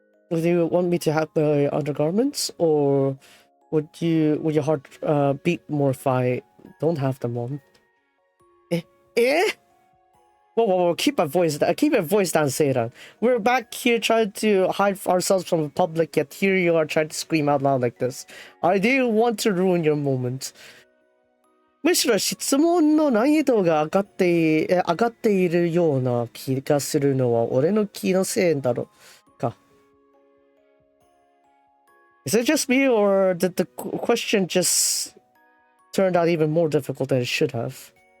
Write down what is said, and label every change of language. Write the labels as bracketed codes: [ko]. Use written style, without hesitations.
[en] Would you want me to have my undergarments, or would your heart beat more if I don't have them on? Whoa, keep my voice down, Seiran. We're back here trying to hide ourselves from the public, yet here you are trying to scream out loud like this. I do want to ruin your moment. [ja] むしろ質問の難易度が上がっているような気がするのは俺の気のせいだろうか。 [en] Is it just me, or did the question just turn out even more difficult than it should have?